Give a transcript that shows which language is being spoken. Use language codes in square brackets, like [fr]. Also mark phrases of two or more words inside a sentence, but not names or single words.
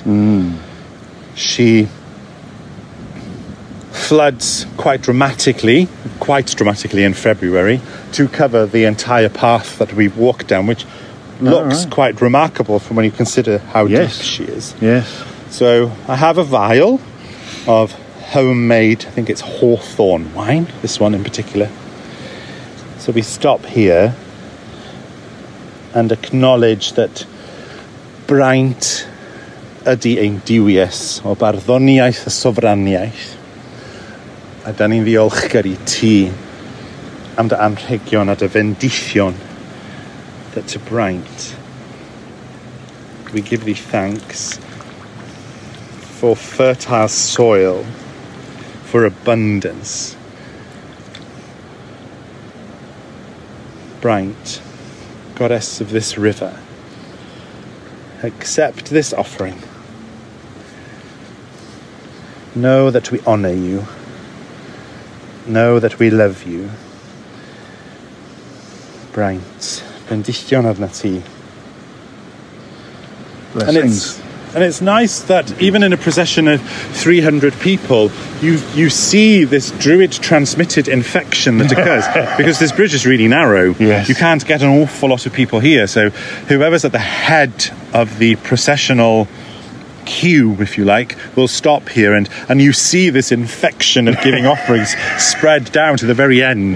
[en] She floods quite dramatically in February to cover the entire path that we've walked down, which looks quite remarkable from when you consider how deep she is. So I have a vial of homemade, I think it's hawthorn wine, this one in particular. So we stop here and acknowledge that [cy] braint ydy ein diwyes o barddoniaeth a sofraniaeth, a da ni'n ddiolchgar I ti am dy anrhegion a dy fendithion, [en] that to braint we give thee thanks for fertile soil, for abundance. Braint, goddess of this river, accept this offering. Know that we honour you. Know that we love you. [cy] Braint, bendition arna ti. [en] Blessings. And it's nice that even in a procession of 300 people, you see this Druid transmitted infection that occurs because this bridge is really narrow. Yes. You can't get an awful lot of people here. So whoever's at the head of the processional queue, if you like, will stop here, and you see this infection of giving offerings spread down to the very end.